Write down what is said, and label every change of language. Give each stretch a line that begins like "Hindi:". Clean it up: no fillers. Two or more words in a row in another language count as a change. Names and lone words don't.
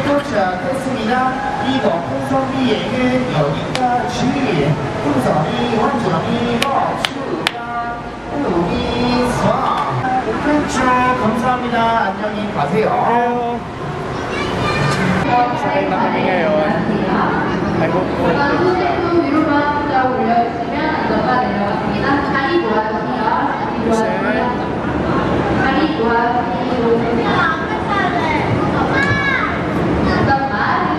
Korean: 시작했습니다. 2번 홍성비 예은 여기까지. 홍성이 원주이 박수가 우기서 오픈쇼 감사합니다. 안녕히 가세요.
Filipino: Sakay na kami ngayon.
English: I hope worth it siya.
Korean: 위로만 쫙 올려주시면 안전바 내려갑니다. 다리 모아주세요. 다리 모아주시고. 잠깐만.